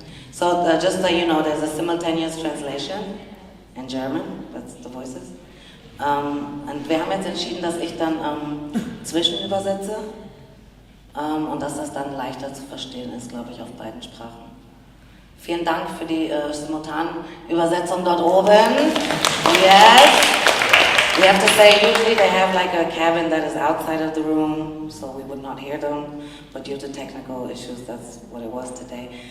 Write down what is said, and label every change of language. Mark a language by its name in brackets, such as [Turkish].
[English] So just so you know, there's a simultaneous translation in German. That's the voices. [German] Und wir haben jetzt entschieden, dass ich dann zwischenübersetze und dass das dann leichter zu verstehen ist, glaube ich, auf beiden Sprachen. Vielen Dank für die simultane Übersetzung dort oben. [English] Yes. We have to say, usually they have like a cabin that is outside of the room, so we would not hear them, but due to technical issues, that's what it was today.